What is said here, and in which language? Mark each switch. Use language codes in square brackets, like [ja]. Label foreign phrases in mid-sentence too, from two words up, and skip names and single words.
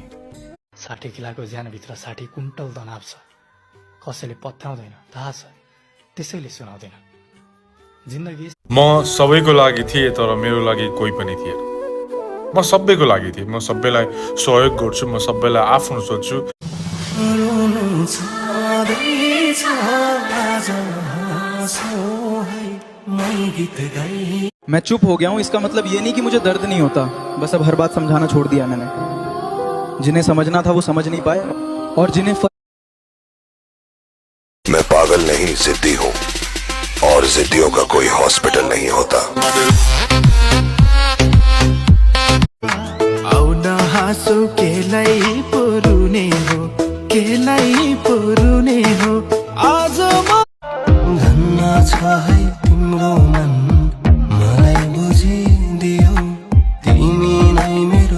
[ne] 60 किलोको ज्यानभित्र 60 कुन्टल तनाव छ। कसैले पत्याउँदैन थाहा छ, त्यसैले सुनाउँदैन। जिन्दगी म सबैको लागि थिएँ तर मेरो लागि कोही पनि थिएन। म सबैको लागि थिएँ, म सबैलाई सहयोग गर्छु, म सबैलाई आफ्नो सोच्छु। [hi] मैं चुप हो गया हूँ, इसका मतलब ये नहीं कि मुझे दर्द नहीं होता, बस अब हर बात समझाना छोड़ दिया मैंने। जिन्हें समझना था वो समझ नहीं पाए, और जिन्हें मैं पागल नहीं जिद्दी हूँ, और जिद्दियों का कोई हॉस्पिटल नहीं होता। [ne] हाँसो केलाई पुरुने हो, केलाई पुरुने हो। आज म धन्न छ है तिम्रो मन, मलाई बुझिदियो तिमी नै मेरो